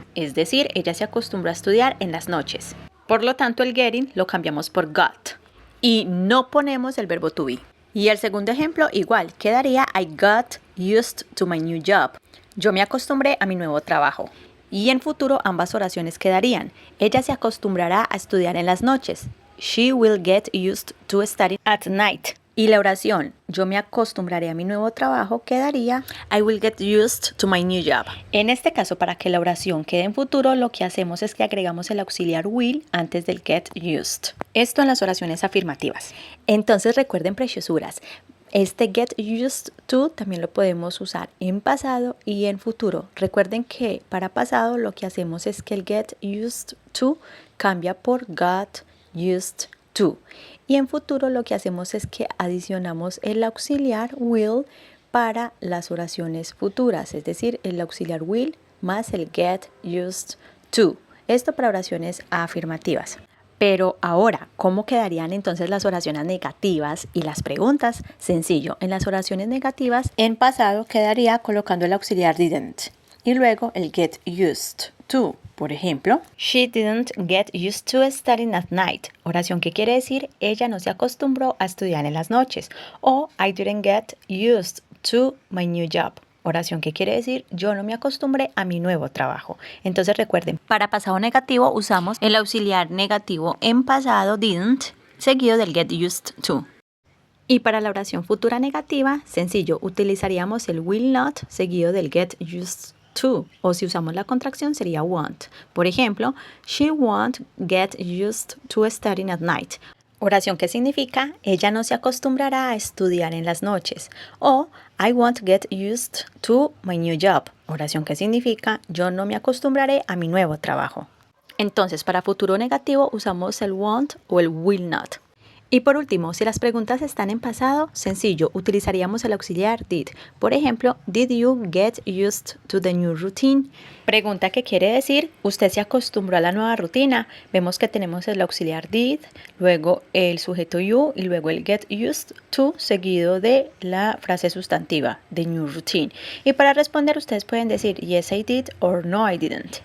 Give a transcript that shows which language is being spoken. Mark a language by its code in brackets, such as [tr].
[es] Es decir, ella se acostumbró a estudiar en las noches. Por lo tanto, el getting lo cambiamos por got. Y no ponemos el verbo to be. Y el segundo ejemplo, igual, quedaría [en] I got used to my new job. [es] Yo me acostumbré a mi nuevo trabajo. Y en futuro ambas oraciones quedarían. Ella se acostumbrará a estudiar en las noches. [en] She will get used to studying at night. [es] Y la oración, yo me acostumbraré a mi nuevo trabajo, quedaría [en] I will get used to my new job. [es] En este caso, para que la oración quede en futuro, lo que hacemos es que agregamos el auxiliar will antes del get used. Esto en las oraciones afirmativas. Entonces recuerden, preciosuras, este get used to también lo podemos usar en pasado y en futuro. Recuerden que para pasado lo que hacemos es que el get used to cambia por got used to. Y en futuro lo que hacemos es que adicionamos el auxiliar will para las oraciones futuras, es decir, el auxiliar will más el get used to. Esto para oraciones afirmativas. Pero ahora, ¿cómo quedarían entonces las oraciones negativas y las preguntas? Sencillo, en las oraciones negativas, en pasado quedaría colocando el auxiliar didn't y luego el get used to. Por ejemplo, [en] she didn't get used to studying at night. [es] Oración que quiere decir, ella no se acostumbró a estudiar en las noches. [en] O I didn't get used to my new job. [es] Oración que quiere decir, yo no me acostumbré a mi nuevo trabajo. Entonces recuerden, para pasado negativo usamos el auxiliar negativo en pasado didn't, seguido del get used to. Y para la oración futura negativa, sencillo, utilizaríamos el will not, seguido del get used to. O si usamos la contracción sería won't. Por ejemplo, [en] she won't get used to studying at night. [es] Oración que significa, ella no se acostumbrará a estudiar en las noches. [en] O, I won't get used to my new job. [es] Oración que significa, yo no me acostumbraré a mi nuevo trabajo. Entonces, para futuro negativo usamos el won't o el will not. Y por último, si las preguntas están en pasado, sencillo, utilizaríamos el auxiliar did. Por ejemplo, [en] did you get used to the new routine? [es] Pregunta que quiere decir, ¿usted se acostumbró a la nueva rutina? Vemos que tenemos el auxiliar did, luego el sujeto you y luego el get used to seguido de la frase sustantiva, [en] the new routine. [es] Y para responder ustedes pueden decir [en] yes I did or no I didn't.